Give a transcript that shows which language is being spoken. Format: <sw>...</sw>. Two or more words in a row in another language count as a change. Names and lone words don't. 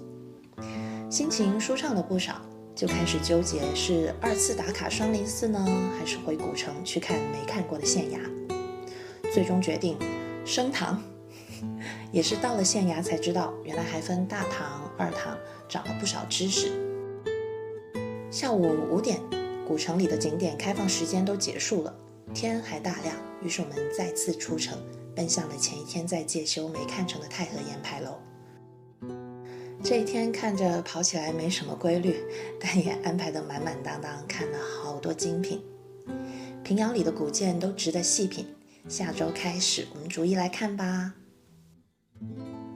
<zh>心情舒暢了不少，就開始糾結是2次打卡雙林寺呢，還是回古城去看沒看過的縣衙。最終決定升堂，也是到了縣衙才知道，原來還分大堂、二堂，長了不少知識。下午5點，古城裡的景點開放時間都結束了，天還大亮，於是我們再次出城，奔向了前一天在介休沒看成的太和岩牌樓。這一天看着跑起來沒什麼規律，但也安排得滿滿當當，看了好多精品。平遙裡的古建都值得細品，下周開始我們逐一來看吧。</zh>